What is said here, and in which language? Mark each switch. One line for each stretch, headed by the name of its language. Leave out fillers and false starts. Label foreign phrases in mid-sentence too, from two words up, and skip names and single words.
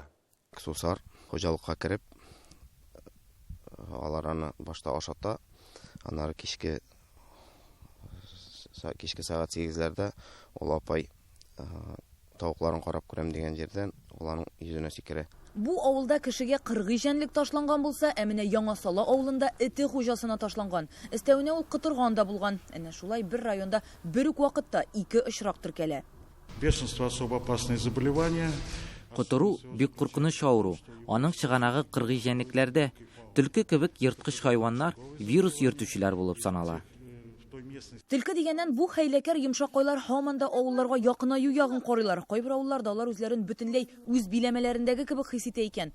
Tatar: Сусар хуҗалыкка кереп, аларны башта ашата, аннары кичке сәгать 8-ләрдә ул апай тавыкларын карап күрәм дигән җирдән уларның йөзенә сикерә. Бу авылда кешегә 40 җәнлек ташланган булса, әминә Яңа Сала авылында эте хуҗасына ташланган. Өстәвенә ул кытырган да булган. Әнә шулай бер районда бер үк вакытта 2 очрак теркәлә.
Russian: Бешенство особо опасное заболевание.
Tatar: Кытыру бик куркыныч авыру. Аның чыганагы кыргый җәнлекләрдә төлке кебек ерткыч хайваннар вирус йөртүчеләр булып санала. Төлке дигәннән бу хәйләкәр йомшакайлар һаман да авылларга якынаю ягын карыйлар. Кайбер авылларда алар үзләрен бөтенләй үз биләмәләрендәге кебек хис итә икән.